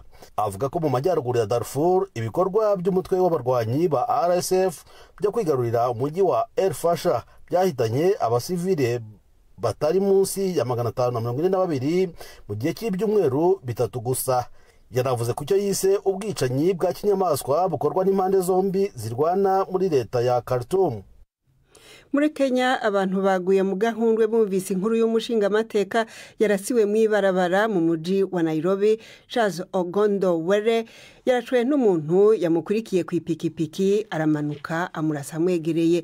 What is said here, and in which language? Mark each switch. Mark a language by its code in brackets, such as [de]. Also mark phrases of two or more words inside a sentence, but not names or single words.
[rw] Avuga ko mu majyaruguru ya Darfur ibikorwa by'umutwe w'abarwanyi ba RSF byo kwigarurira umujyi wa El Fasher byahitanye abasivile batari munsi ya 542 mu gihe cy'ibyumweru 3 gusa. Yanavuze ku cyo yise ubwicanyi bwa kinyamaswa bukorwa n'impande zombi zirwana muri leta ya Khartoum. Muri Kenya abantu baguye mu gahundwe bumvise inkuru y'umushingamateka yarasiwe mu ibarabara mu mujyi wa Nairobi. Charles Ogondo Were yarashwe n'umuntu yamukurikiye ku ipikipiki aramanuka amurasa amwegereye.